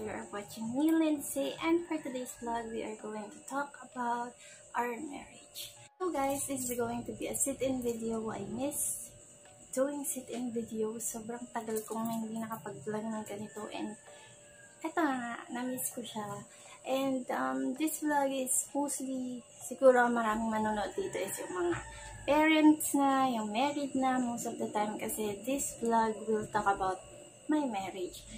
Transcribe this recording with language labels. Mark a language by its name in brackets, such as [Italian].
[English] Watching me, Lindsay, and for today's vlog, we are going to talk about our marriage. So guys, this is going to be a sit-in video. I miss doing sit-in video. [Filipino] Sobrang tagal kong hindi nakapag-vlog ng ganito, and eto na, na-miss ko siya. [English] And this vlog is mostly, [Filipino] siguro maraming manonood dito [English] is yung mga parents na, yung married na most of the time, kasi this vlog will talk about my marriage.